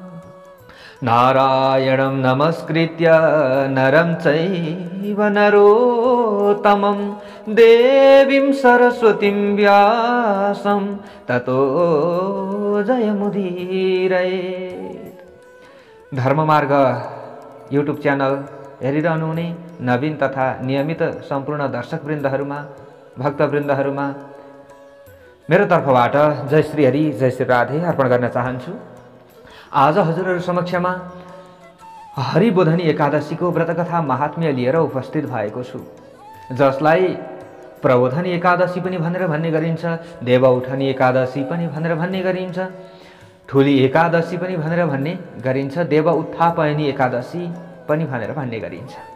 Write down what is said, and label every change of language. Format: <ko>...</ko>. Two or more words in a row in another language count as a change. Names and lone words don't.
<sa>नारायणं नमस्कृत्य नरं चैव नरोत्तमं देवीं सरस्वतीं व्यासं ततो जयमुदीरयेत्।</sa> <ne>धर्ममार्ग</ne> <en>YouTube channel</en> <ne>हेरिरहनुहुने नवीन तथा नियमित सम्पूर्ण दर्शकवृन्दहरूमा भक्तवृन्दहरूमा मेरो तर्फबाट जय श्री हरि जय श्री राधे अर्पण गर्न चाहन्छु। आज हजुरहरू समक्षमा हरिबोधनी एकादशीको व्रतकथा महात्म्य लिएर उपस्थित भएको छु, जसलाई प्रबोधनी एकादशी पनि भनेर भन्ने गरिन्छ, देवउठनी एकादशी पनि भनेर भन्ने गरिन्छ, ठुली एकादशी पनि भनेर भन्ने गरिन्छ, देव उत्थापयनी एकादशी पनि भनेर भन्ने गरिन्छ।</ne>